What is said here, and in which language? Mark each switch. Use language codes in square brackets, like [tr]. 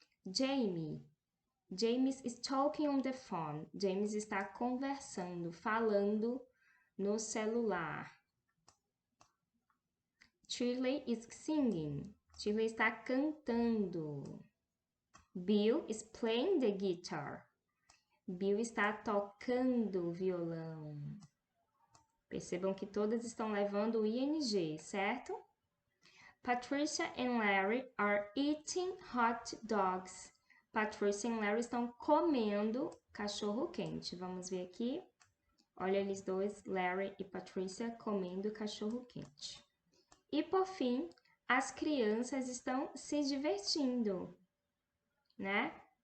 [en] James is talking on the phone. [pt] James está conversando, falando no celular. [en] Shirley is singing. Shirley [pt] está cantando. [en] Bill is playing the guitar. [pt] Bill está tocando violão. Percebam que todas estão levando o ing, certo? [en] Patricia and Larry are eating hot dogs. [pt] Patricia e Larry estão comendo cachorro quente. Vamos ver aqui. Olha eles dois, Larry e Patricia, comendo cachorro quente. E por fim, as crianças estão se divertindo, né?